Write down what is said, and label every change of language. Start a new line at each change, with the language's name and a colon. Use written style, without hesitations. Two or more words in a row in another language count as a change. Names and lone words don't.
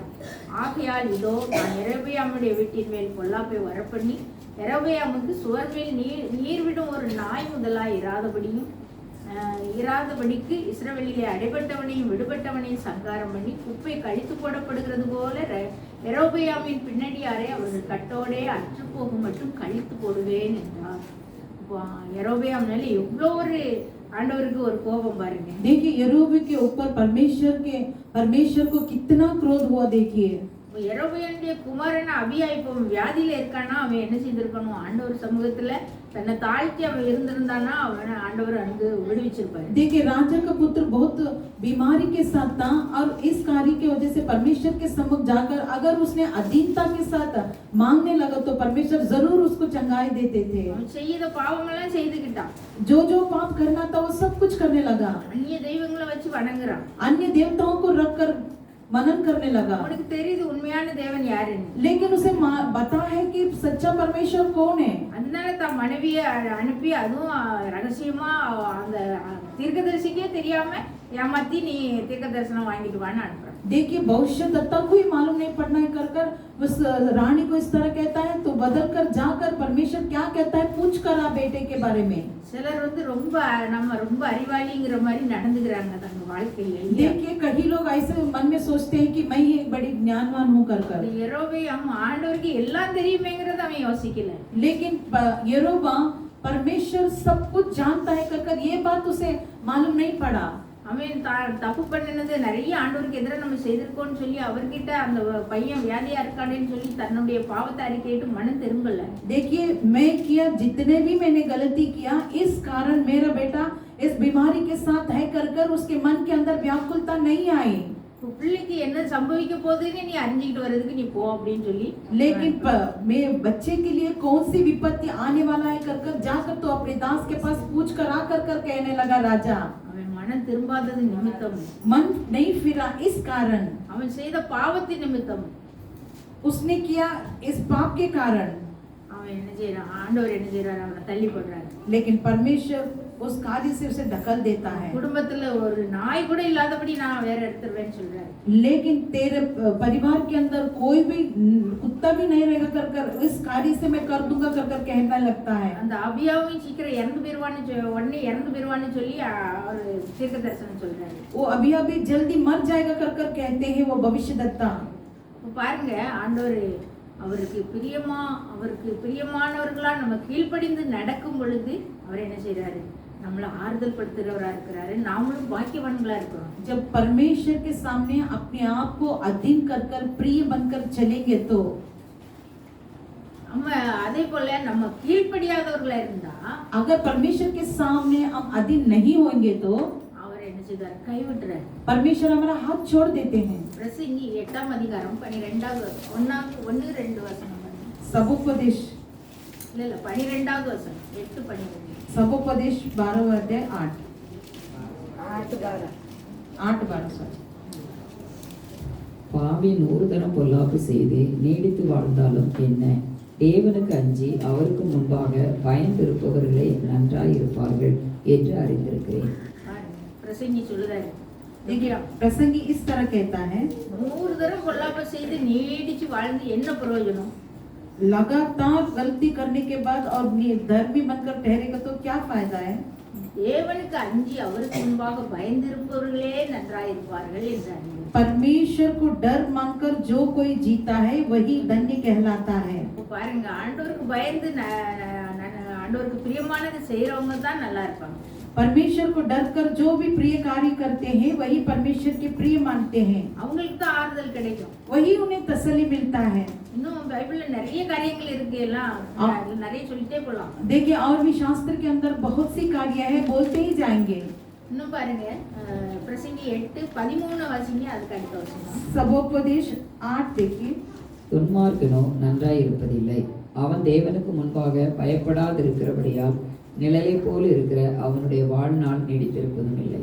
Tamil: ஆகையால் இதோ நான் யெரொபெயாமுடைய வீட்டின் மேல் பொல்லாப்பை வரப்பண்ணி யெரொபெயாமுக்கு சுவர் மேல் நீர் விடும் ஒரு நாய் முதலாய் இராதபடியும் இராதபடிக்கு இஸ்ரவேலிலே அடைபட்டவனையும் விடுபட்டவனையும் சங்காரம் பண்ணி குப்பை கழித்து போடப்படுகிறது போல யெரொபெயாமின் பின்னடியாரை அவர்கள் கட்டோடே அற்று போகும் மட்டும் கழித்து போடுவேன் என்றார். யெரொபெயாம் மேல எவ்வளோ ஒரு ஆண்டவருக்கு ஒரு கோபம் பாருங்க.
Hindi: देखिए यरोबे के ऊपर परमेश्वर को कितना क्रोध हुआ देखिए.
Tamil: யெரொபெயாமுடைய குமாரன் அபியா இப்போ வியாதியில இருக்கானா, அவன் என்ன செய்திருக்கணும்? ஆண்டவர் சமூகத்துல தன்னை தாழ்த்தி அவன் இருந்திருந்தானா அவன் ஆண்டவர் அங்கு விடுவிச்சிருப்பாரு.
Hindi: देखिए राजा का पुत्र बहुत बीमारी के साथ था और इस कार्य की वजह से परमेश्वर के सम्मुख जाकर अगर उसने अधीनता के साथ मांगने लगा तो परमेश्वर जरूर उसको चंगाई देते थे.
Tamil: அவன் செய்த பாவமெல்லாம் செய்துக்கிட்டான்.
Hindi: जो पाप करना था वो सब कुछ करने लगा.
Tamil: அந்நிய தெய்வங்களை வச்சு வணங்குறான்.
Hindi: अन्य देवताओं को रखकर मनन करने लगा.
Tamil: அவனுக்கு தெரியுது உண்மையான தேவன் யாருன்னு.
Hindi: लेकिन उसे पता है कि सच्चा परमेश्वर कौन है.
Tamil: அதனால தான் மனைவியை அனுப்பி அதுவும் ரகசியமா அந்த தீர்க்கதரிசிக்கே தெரியாம ஏமாத்தி நீ தீர்க்க தரிசனம் வாங்கிட்டு வான்னு அனுப்புறான்.
Hindi: देखिए भविष्य दत्ता को ही मालूम नहीं पड़ना है कर उस रानी को इस तरह कहता है तो बदल कर जाकर परमेश्वर क्या कहता है पूछ कर आ बेटे के बारे में.
Tamil: சிலர் வந்து நம்ம ரொம்ப அறிவாளிங்கிற மாதிரி நடந்துக்கிறாங்க தங்க வாழ்க்கையில.
Hindi: देखिए कई लोग ऐसे मन में सोचते हैं कि मैं ही एक बड़ी ज्ञानवान हूँ कर
Tamil: யெரொபெயாம் ஆண்டவருக்கு எல்லாம் தெரியுமேங்கிறத அவன் யோசிக்கல.
Hindi: लेकिन यरोबाम परमेश्वर सब कुछ जानता है कर ये बात उसे मालूम नहीं पड़ा.
Tamil: அவன் தப்பு பண்ணினது நிறைய ஆண்டவருக்கு எதிராக நம்ம செய்திருக்கோம்னு சொல்லி அவர்கிட்ட அந்த பையன் வியாதியா இருக்கானேன்னு சொல்லி தன்னுடைய பாவத்தை அறிக்கையிட்டு மனம் திரும்பல.
Hindi: देखिए मैं किया जितने भी मैंने गलती किया इस कारण मेरा बेटा इस बीमारी के साथ है कर उसके मन के अंदर व्याकुलता नहीं आई.
Tamil: பிள்ளைக்கு என்ன சம்பவிக்க போகுதுன்னு நீ அறிஞ்சிட்டு வர்றதுக்கு நீ போ அப்படின்னு சொல்லி.
Hindi: लेकिन मैं बच्चे के लिए कौन सी विपत्ति आने वाला है कर जाकर तो अपने दास के पास पूछ कर आकर कहने लगा राजा.
Tamil: அவன் மனம் திரும்பாதது நிமித்தம்,
Hindi: मन नहीं फिरा इस कारण,
Tamil: அவன் செய்த பாவத்தின் நிமித்தம்,
Hindi: उसने किया इस पाप के कारण.
Tamil: அவன் என்ன செய்யறான்? ஆண்டவர் என்ன செய்யறாரு? அவனை தள்ளி போடுறாரு.
Hindi: लेकिन परमेश्वर उस कार्य से उसे ढकल देता है.
Tamil: குடும்பத்துல ஒரு நாய் கூட இல்லாதபடி நான் வேற எடுத்துருவேன்னு சொல்றாரு.
Hindi: लेकिन तेरे परिवार के अंदर कोई भी कुत्ता भी नहीं रहेगा कर इस कार्य से मैं कर दूंगा कर कहने लगता है.
Tamil: அந்த அபியாவும் சீக்கிரம் இறந்து போயிருவான்னு சொல்லி அவர் தீர்க்க தரிசனம் சொல்றாரு.
Hindi: वो अभी जल्दी मर जाएगा कर कहते हैं वो भविष्यद्वक्ता.
Tamil: பாருங்க ஆண்டவர் அவருக்கு பிரியமானவர்களா நம்ம கீழ்ப்படிந்து நடக்கும் பொழுது அவர் என்ன செய்யறாரு? நம்மள ஆறுதல் படுத்துறவரா இருக்கிறாரு. நாமளும் பாக்கியவான்களா இருக்கிறோம்.
Hindi: जब परमेश्वर के सामने अपने आप को अधीन कर प्रिय बनकर चलेंगे तो
Tamil: நம்ம அதே போல நம்ம கீழ்ப்படியாதவர்களா இருந்தா
Hindi: अगर परमेश्वर के सामने हम अधीन नहीं होंगे तो
Tamil: அவர் என்ன செய்தார்? கைவிட்டுறாரு.
Hindi: परमेश्वर हमारा हाथ छोड़ देते हैं.
Tamil: பிரசங்கி 8ஆம் அதிகாரம் 12வது 1-2 வசனம்.
Hindi: सबोपदेश
Tamil: இல்ல 12வது வசனம் 8-12.
Hindi: सबोपदेश 12 अध्याय 8-12
Tamil: பாவி 100 தரம் பொல்லாப்பு செய்து நீடித்து வாழ்ந்தாலும் என்ன? தேவனுக்கு அஞ்சி அவருக்கு முன்பாக பயந்திருப்பவர்களே நன்றாயிருப்பார்கள் என்று அறிந்திருக்கிறேன். பிரசங்கி சொல்லுறாரு.
Hindi: देखिए प्रसंगी इस तरह कहता है
Tamil: 100 தரம் பொல்லாப்பு செய்து நீடிச்சு வாழ்ந்து என்ன பிரயோஜனம்?
Hindi: लगातार गलती करने के बाद और धर्मी बनकर ठहरेगा तो क्या फायदा है?
Tamil: தேவனுக்கு அஞ்சி அவருக்கு முன்பாக பயந்திருப்பவர்களே நன்றாயிருப்பார்கள் என்றார்.
Hindi: परमेश्वर को डर मानकर जो कोई जीता है वही धन्य कहलाता है.
Tamil: பாருங்க ஆண்டவருக்கு பயந்து ஆண்டவருக்கு பிரியமானது செய்யறவங்க தான் நல்லா இருப்பாங்க.
Hindi: परमेश्वर को डर कर जो भी प्रिय कार्य करते हैं वही परमेश्वर के प्रिय मानते हैं.
Tamil: அவங்களுக்கு தான் ஆறுதல் கிடைக்கும்.
Hindi: वही उन्हें तसल्ली मिलता है.
Tamil: இன்னும் பைபிள்ல நிறைய காரியங்கள் இருக்கு, எல்லாம் நிறைய சொல்லிட்டே போலாம்.
Hindi: देखिए और भी शास्त्र के अंदर बहुत सी कार्य है, बोलते ही जाएंगे.
Tamil: இன்னும் பாருங்க பிரசங்கி 8:13 வாசிங்க. அதுக்கு அடுத்த வசனம்
Hindi: सबोपदेश 8 देखिए.
Tamil: துன்மார்க்கனோ நன்றாயிருப்பதில்லை, அவன் தேவனுக்கு முன்பாக பயப்படாதிருக்கிறபடியால் நிழலை போல் இருக்கிற அவனுடைய வாழ்நாள் நீடித்திருப்பதும் இல்லை.